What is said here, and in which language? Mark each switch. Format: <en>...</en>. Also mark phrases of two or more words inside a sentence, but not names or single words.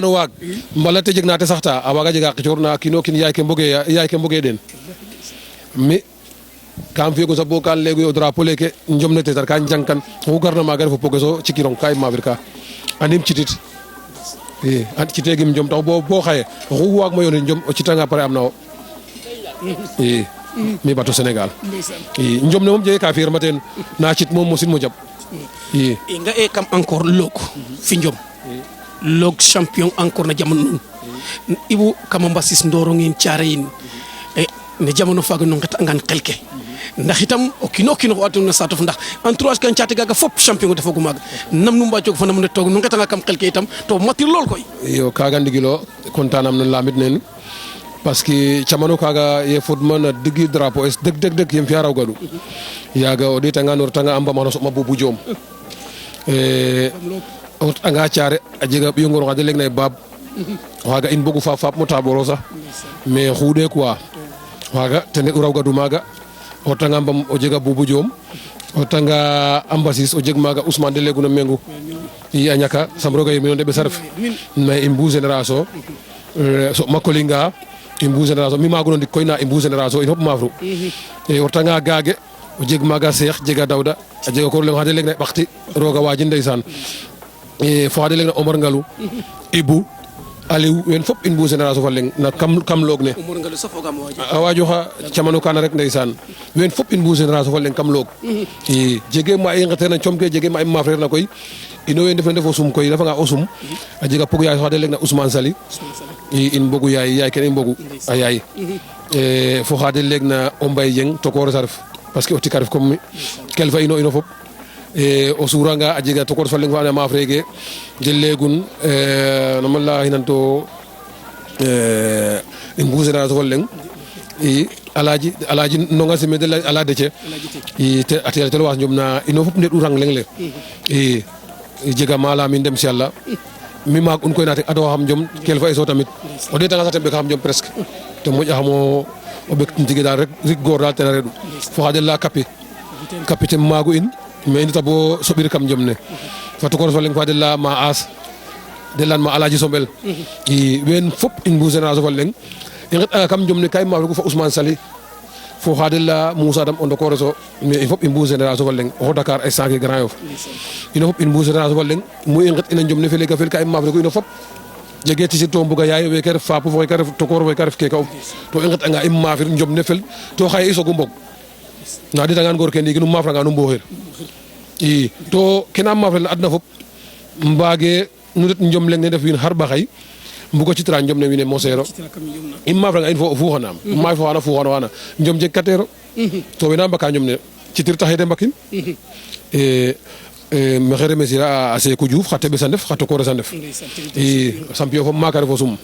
<srr>no waag mbala te jeg na te saxta a waaga jega qicoor na kiino kiin yaay ke mboge den mi kam fi'ego sax bo kan layego ye o drapeau leke Njom ne tetar ka njangkan oxu garna maaga ref o pogeso cikirong ka i maafir ka andim citit i citegim Njom tax bo xaye oxu waagma yoonit Njom o citanga pare am na wo i mi bato Sénégal i Njom ne moom jege ka fi'irma teen na cit moom mosin mo jaɓ i nga e kam encore loog fi njom loog champion encore na jamono nun Ibou kama mbasis ndorong in caare yin ne jamono faga no nget angan xelke ndax itam o kino o aduna satof ndax entourage kan caate gaga fop champion defa gu maga nam nu mba jog fa nam ne toog no ngetanga kam xelke itam to matir lool koy yo kaga ndigilo kontanam no lamit nen</srr> <fr>parce que</fr> <srr>camano kaga ye fodman digi drapeau es deg yem fiya raw gadu yaga o ɗetanga nortanga a mbamano soɓma bubu joom o anga caare a jega ɓiyo ngor xa de leeg na ye baab xaga in bogu faap mo taboro sax mais xuɗe quoi xaga ten u raw gadu maaga o tanga mbam o jega bubu joom o tanga ambasis o jeg maaga Ousmane de leguna mengu i a ñaka sam roga yirmino ndeɓes a ref mais i mbu génération soɓma kolinga i mbu génération mi maaguno ndik koy na i mbu génération in fop maafru o retanga gaage o jeg maaga Cheikh jega Dawda a jega ko leŋ xa de leeg na ɓaxti roga waajin ndeysaan fo xa de leeg na Omar Ngalou Ibou Aliou wen fop in mbu génération fa leŋ na kam loog ne a wajoxa camano kana rek ndeysaan wen fop in mbu génération fa leŋ kam loog i jege ma i ngeteerna com ke jege ma i maafreer na koy ino we ndef na ndef o sum koy refanga o sum a jega pog yaay xa de leeg na Ousmane Sali i in mbogu yaay kene i mbogu a yaay fo xa de leeg na o Mbaye Dieng tokores a ref</srr> <fr>parce que</fr> <srr>o tika ref comme mi kelfa ino fop o suuranga a jega tokor fa leŋ fa ando naye maaf reke de leegun nama la xinanto i mbu génération fa leŋ i Alaaji Ndonga Sime de Ala Dece i a teel telo was njom na ino fop ndeɗ u rang leŋ le i jega malamin dem si Yàlla mi maag un koy naate ado xam njom kelfa eso tamit o ɗeetanga sax ten ɓeka xam njom presque te moƴaxamo o ɓek tige daal rek rik goor daal ten a reɗu fo xa de la kapi ten maagu in mais i ndeta bo soɓir kam njom ne fa tokor fa leŋ fa de la ma as de lan ma Alaaji Sombel i ween fop in mbu génération fa leŋ i nget'anga kam njom ne ka i maaf regu fa Ousmane Sali fo xa de la Moussa Dam o ndokores o mais in fop in mbu génération fa leŋ oxo Dakar ay sanke Grand Yoff ino fop in mbu génération fa leŋ mu i nget ina njom ne fele ka i maaf regu ino fop jege tisir to mbuga yaay weke ref faapu fo weke ref tokor weke ref keka to i nget'anga i maafir njom ne fel to xaye i soogu mbog na ɗetangan ngoor ke ndiiki nu maafranga nu mbooxir i to kena maafrel na adna fop mbaage nu ndet njom leŋ ne ndef wiin xar ɓaxay mbugo citra njom ne wiin we moseero i maafranga in fo o fuuxanaam maay fo xana fuuxan wana njom jeg kateero to wena mbaka njom ne citir taxe de mbakin maxey remercier a Sékou Diouf xa teɓes a ndef xa tokores a ndef i champion fo maaka ref o sum</srr>